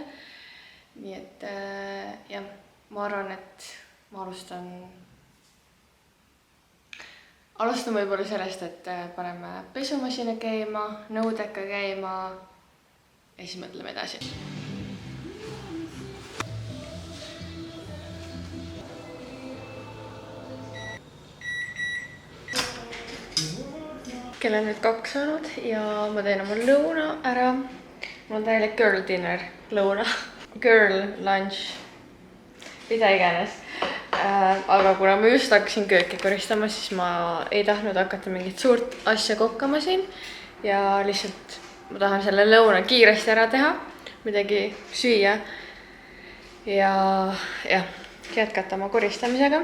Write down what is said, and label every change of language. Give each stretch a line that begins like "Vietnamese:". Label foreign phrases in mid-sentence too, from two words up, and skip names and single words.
Estonian: Nii et jah, ma arvan, et ma alustan võib-olla sellest, et paneme pesumasina käima, nõudeka käima ja siis mõtleme edasi. Kell on nüüd 2 saanud ja ma teen oma lõuna ära. Mul on täielik
English: girl dinner,
Estonian: lõuna,
English: girl lunch,
Estonian: mida iganes. Aga kuna ma just hakkasin kööki koristama, siis ma ei tahtnud hakata mingit suurt asja kokkama siin. Ja lihtsalt ma tahan selle lõuna kiiresti ära teha, midagi süüa ja jätkata oma koristamisega.